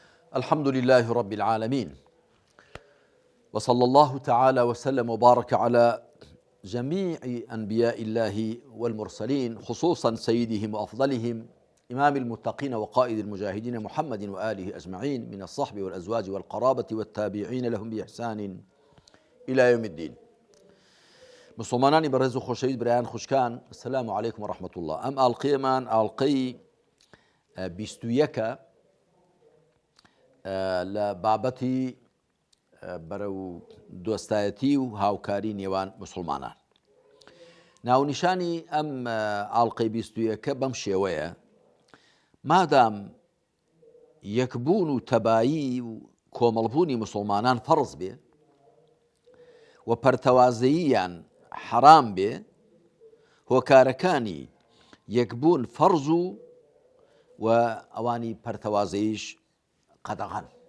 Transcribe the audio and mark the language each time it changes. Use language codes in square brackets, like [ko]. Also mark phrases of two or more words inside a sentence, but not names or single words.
[ar] الحمد لله رب العالمين، وصلى الله تعالى وسلم وبارك على جميع أنبياء الله والمرسلين، خصوصا سيدهم وأفضلهم إمام المتقين وقائد المجاهدين محمد وآله أجمعين من الصحب والأزواج والقرابة والتابعين لهم بإحسان إلى يوم الدين. [ckb] مسلمانانی بەڕێز و خۆشەویست برایان خوشکان، [ar] السلام عليكم ورحمة الله. [ckb] ئەم ئاڵقەیەمان ئاڵقەی 21 لە بابەتی بەرەو دۆستایەتی و هاوکاری نێوان مسلمانان. ناونیشانی ئەم ئاڵقەی 21 بەم شێوەیە: مادام یەکبوون و تەبایی و کۆمەڵبوونی مسلمانان فەرز بێ و پەرتەوازەییان حرام بێ، هۆکارەکانی یەکبوون فەرز و ئەوانی پەرتەوازەییش قەدەغەن.